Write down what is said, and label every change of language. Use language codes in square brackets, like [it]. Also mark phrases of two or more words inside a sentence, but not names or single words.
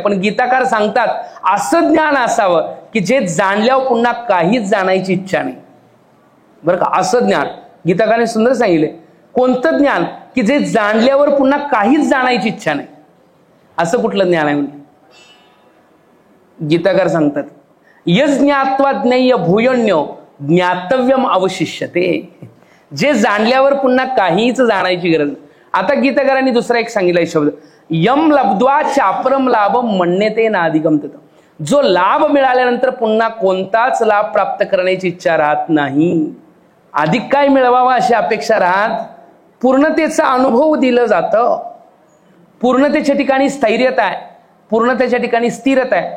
[mr] पण गीताकार सांगतात असं ज्ञान असावं की जे जाणल्यावर पुन्हा काहीच जाणायची इच्छा नाही. बरं का? असं ज्ञान गीताकाराने सुंदर सांगितले. कोणतं ज्ञान की जे जाणल्यावर पुन्हा काहीच जाणायची इच्छा नाही, असं कुठलं ज्ञान आहे? म्हणजे गीताकार सांगतात [sa] यज्ञात्वा ज्ञेय भूयण्यो ज्ञातव्यम अवशिष्यते. [mr] जे जाणल्यावर पुन्हा काहीच जाणायची गरज नाही. आता गीताकारांनी दुसरा एक सांगितलाय शब्द, [sa] यम लब्ध्वा चापरम लाभ मन्यते नाधिगम तत. [mr] जो लाभ मिळाल्यानंतर पुन्हा कोणताच लाभ प्राप्त करण्याची इच्छा राहत नाही. अधिक काय मिळवावा अशी अपेक्षा राहत. पूर्णतेचा अनुभव दिलं जातं. पूर्णतेच्या ठिकाणी स्थैर्यता आहे, पूर्णतेच्या ठिकाणी स्थिरता आहे.